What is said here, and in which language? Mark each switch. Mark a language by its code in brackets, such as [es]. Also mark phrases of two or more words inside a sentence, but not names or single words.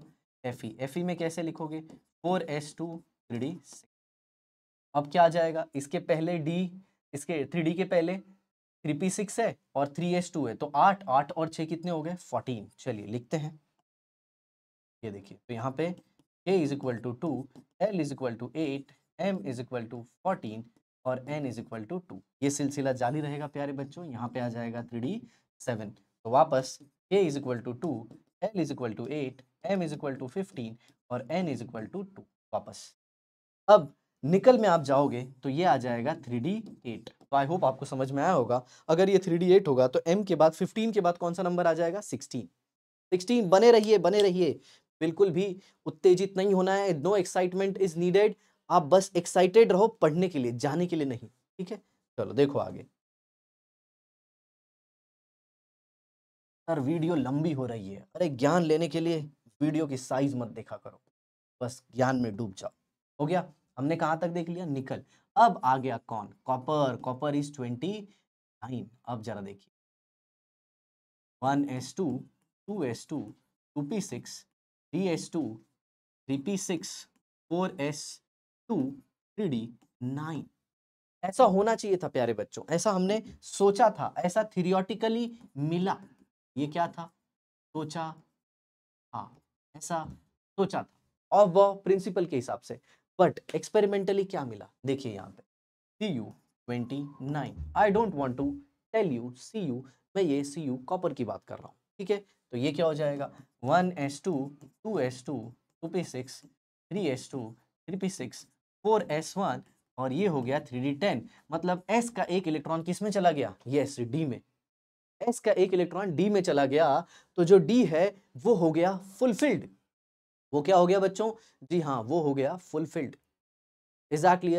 [hi] fe। fe में कैसे लिखोगे? 4s2 3d6। अब क्या आ जाएगा? इसके पहले d, इसके 3d के पहले 3p6 है और 3s2 है, तो 8, 8 और 6 कितने हो गए? 14। चलिए लिखते हैं। ये देखिए, तो यहाँ पे k [en] is equal to [hi] 2, l [en] is equal to [hi] 8, m [en] is equal to [hi] 14 और n [en] is equal to [hi] 2। ये सिलसिला जारी रहेगा प्यारे बच्चों। यहाँ पे आ जाएगा 3d7। तो वापस k [en] is equal to [hi] 2, l [en] is equal to [hi] 8, m [en] is equal to [hi] 15 और n [en] is equal to [hi] 2 वापस। अब निकल में आप जाओगे तो ये आ जाएगा 3d8। तो [en] I hope [hi] आपको समझ में आया होगा। अगर ये 3d8 होगा तो m के बाद 15 के बाद कौन सा नंबर आ जाएगा? 16। 16। बने रहिए, बने रहिए, बिल्कुल भी उत्तेजित नहीं होना है। [en] no excitement is needed. [hi] आप बस एक्साइटेड रहो पढ़ने के लिए, जाने के लिए नहीं। ठीक है, चलो देखो आगे। सर वीडियो लंबी हो रही है। अरे ज्ञान लेने के लिए वीडियो की साइज मत देखा करो, बस ज्ञान में डूब जाओ। हो गया, हमने कहां तक देख लिया? निकल। अब आ गया कौन? कॉपर। [en] copper is 29. [hi] अब जरा देखिए 1s2, 2s2, 2p6, 3s2, 3p6, 4s2 3d9। ऐसा होना चाहिए था प्यारे बच्चों, ऐसा हमने सोचा था, ऐसा थियोरेटिकली मिला। ये क्या था? सोचा था, ऐसा सोचा था, और वह प्रिंसिपल के हिसाब से। [en] but experimentally [hi] क्या मिला? देखिए यहाँ पे Cu29। [en] I don't want to tell you [hi] Cu, मैं ये Cu कॉपर की बात कर रहा हूँ, ठीक है? तो ये क्या हो जाएगा? 1s2 2s2 2p6 3s2 3p6 4s1, और ये हो गया 3d10। मतलब s का एक इलेक्ट्रॉन किस में चला गया? यस, d में। s का एक इलेक्ट्रॉन d में चला गया, तो जो d है वो हो गया फुलफिल्ड। वो क्या हो गया बच्चों? जी हाँ, वो हो गया फुलफिल्ड। [en] is that clear?